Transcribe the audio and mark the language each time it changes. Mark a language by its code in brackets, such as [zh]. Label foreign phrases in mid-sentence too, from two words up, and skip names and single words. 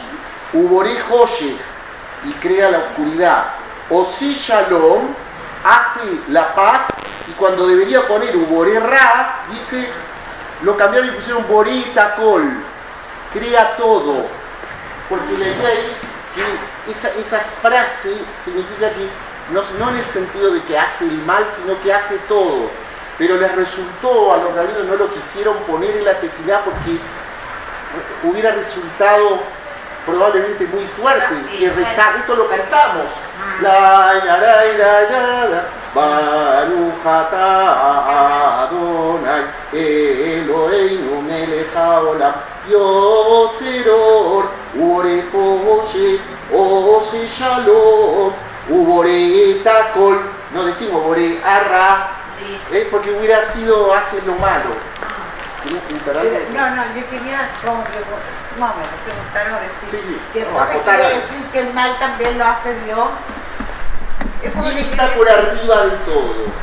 [he] ובורא חושך, [es] y crea la oscuridad, [he] עושה שלום, [es] hace la paz, y cuando debería poner [he] ובורא רע, [es] dice, lo cambiaron y pusieron [he] בורא את הכל, [es] crea todo, porque la idea es que esa frase significa que no en el sentido de que hace el mal, sino que hace todo. Pero les resultó, a los rabinos no lo quisieron poner en la tefilá porque hubiera resultado probablemente muy fuerte. Y rezar, esto lo cantamos. [he] ברוך אתה אדוני אלוהינו מלך העולם יוצר אור ובורא חושך עושה שלום ובורא את הכל. [es] No decimos [he] ובורא הרע, [es] porque hubiera sido hacer lo malo. ¿Querías preguntar algo? No, yo quería preguntar o decir Sí, que entonces quiere decir que el mal también lo hace Dios. Él está por arriba de todo.